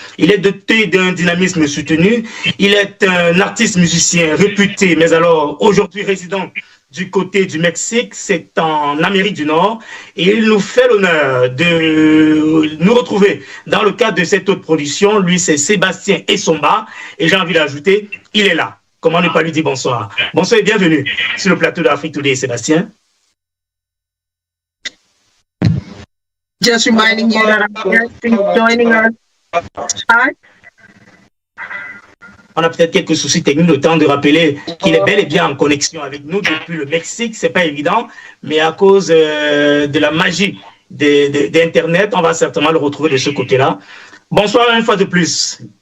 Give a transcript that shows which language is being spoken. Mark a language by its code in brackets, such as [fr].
[fr] Il est doté d'un dynamisme soutenu. Il est un artiste musicien réputé, mais alors aujourd'hui résident du côté du Mexique, c'est en Amérique du Nord, et il nous fait l'honneur de nous retrouver dans le cadre de cette autre production. Lui, c'est Sébastien Essomba, et j'ai envie d'ajouter, il est là. Comment ne pas lui dire bonsoir? Bonsoir et bienvenue sur le plateau d'Afrique Today, Sébastien. [en] Just reminding you that I'm here, please joining us. Hi. [fr] On a peut-être quelques soucis techniques, le temps de rappeler qu'il est bel et bien en connexion avec nous depuis le Mexique. C'est pas évident, mais à cause de la magie d'Internet, on va certainement le retrouver de ce côté-là. Bonsoir une fois de plus.